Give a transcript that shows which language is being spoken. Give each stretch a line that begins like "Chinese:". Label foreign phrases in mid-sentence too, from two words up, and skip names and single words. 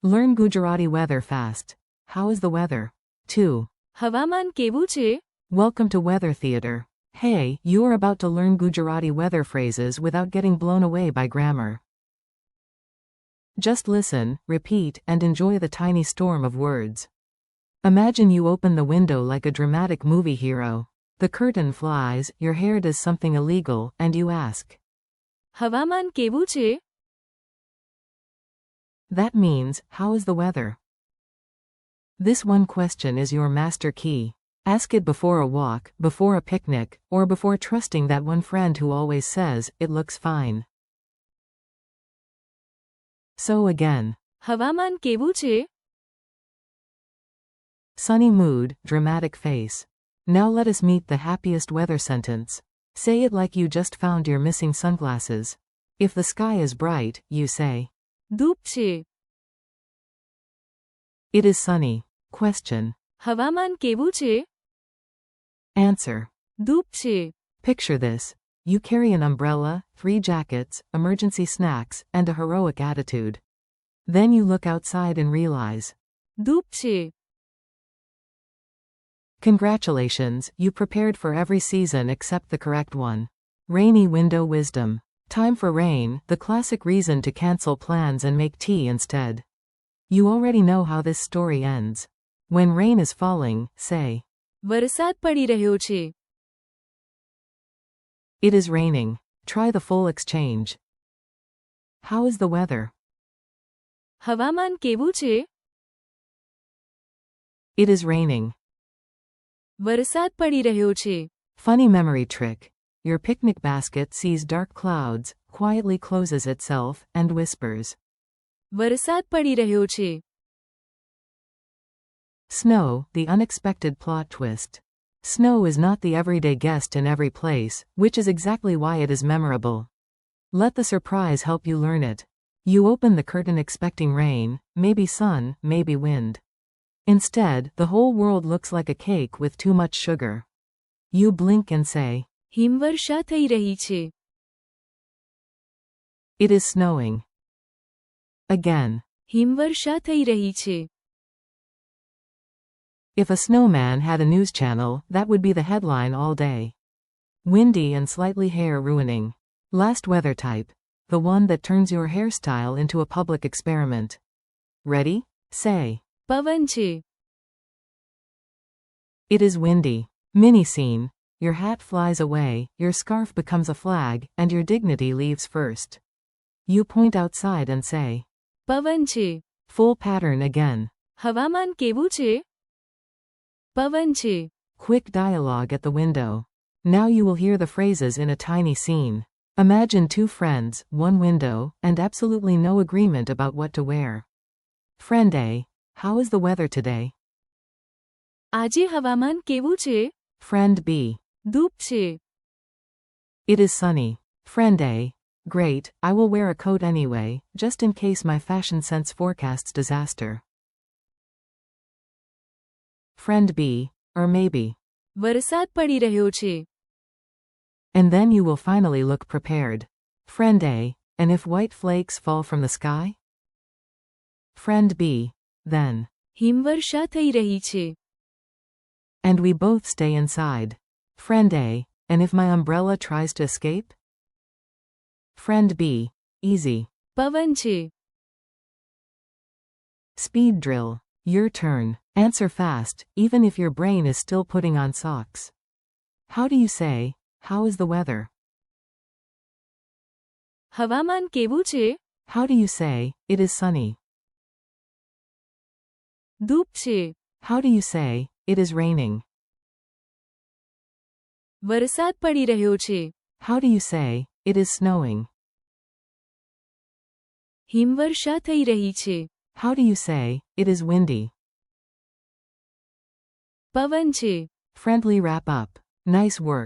English: Learn Gujarati weather fast. How is the weather? 2.
Gujarati: હવામાન કેવું છે?
English: Welcome to Weather Theater. Hey, you are about to learn Gujarati weather phrases without getting blown away by grammar. Just listen, repeat, and enjoy the tiny storm of words. Imagine you open the window like a dramatic movie hero. The curtain flies, your hair does something illegal, and you ask.
Gujarati: હવામાન કેવું છે?
English: That means, how is the weather? This one question is your master key. Ask it before a walk, before a picnic, or before trusting that one friend who always says, it looks fine. So again.
Gujarati: હવામાન કેવું છે?
English: Sunny mood, dramatic face. Now let us meet the happiest weather sentence. Say it like you just found your missing sunglasses. If the sky is bright, you say.
Gujarati: ધૂપ છે.
English: It is sunny. Question.
Gujarati: હવામાન કેવું છે?
English: Answer.
Gujarati: ધૂપ છે.
English: Picture this. You carry an umbrella, 3 jackets, emergency snacks, and a heroic attitude. Then you look outside and realize.
Gujarati: ધૂપ છે.
English: Congratulations, you prepared for every season except the correct one. Rainy window wisdom. Time for rain, the classic reason to cancel plans and make tea instead. You already know how this story ends. When rain is falling, say.
Gujarati: વરસાદ પડી રહ્યો છે.
English: It is raining. Try the full exchange. How is the weather?
Gujarati: હવામાન કેવું છે?
English: It is raining.
Gujarati: વરસાદ પડી રહ્યો છે.
English: Funny memory trick. Your picnic basket sees dark clouds, quietly closes itself, and whispers.
Gujarati: વરસાદ પડી રહ્યો છે.
English: Snow, the unexpected plot twist. Snow is not the everyday guest in every place, which is exactly why it is memorable. Let the surprise help you learn it. You open the curtain expecting rain, maybe sun, maybe wind. Instead, the whole world looks like a cake with too much sugar. You blink and say.
Gujarati: હિમવર્ષા થઈ રહી છે.
English: It is snowing. Again.
Gujarati: હિમવર્ષા થઈ રહી છે.
English: If a snowman had a news channel, that would be the headline all day. Windy and slightly hair ruining. Last weather type. The one that turns your hairstyle into a public experiment. Ready? Say.
Gujarati: પવન છે.
English: It is windy. Mini scene. Your hat flies away, your scarf becomes a flag, and your dignity leaves first. You point outside and say.
Gujarati: પવન છે.
English: Full pattern again.
Gujarati: હવામાન કેવું છે? પવન છે.
English: Quick dialogue at the window. Now you will hear the phrases in a tiny scene. Imagine 2 friends, 1 window, and absolutely no agreement about what to wear. Friend A. How is the weather today?
Gujarati: આજે હવામાન કેવું છે?
English: Friend B.
Gujarati: ધૂપ છે.
English: It is sunny. Friend A. Great, I will wear a coat anyway, just in case my fashion sense forecasts disaster. Friend B. Or maybe.
Gujarati: વરસાદ પડી રહ્યો છે.
English: And then you will finally look prepared. Friend A. And if white flakes fall from the sky? Friend B. Then.
Gujarati: હિમવર્ષા થઈ રહી છે.
English: And we both stay inside. Friend A. And if my umbrella tries to escape? Friend B. Easy.
Gujarati: પવન છે.
English: Speed drill. Your turn. Answer fast, even if your brain is still putting on socks. How do you say, how is the weather?
Gujarati: હવામાન કેવું છે?
English: How do you say, it is sunny?
Gujarati: ધૂપ છે.
English: How do you say, it is raining?
Gujarati: વરસાદ પડી રહ્યો છે.
English: How do you say, it is snowing?
Gujarati: હિમવર્ષા થઈ રહી છે.
English: How do you say, it is windy?
Gujarati: પવન છે.
English: Friendly wrap up. Nice work.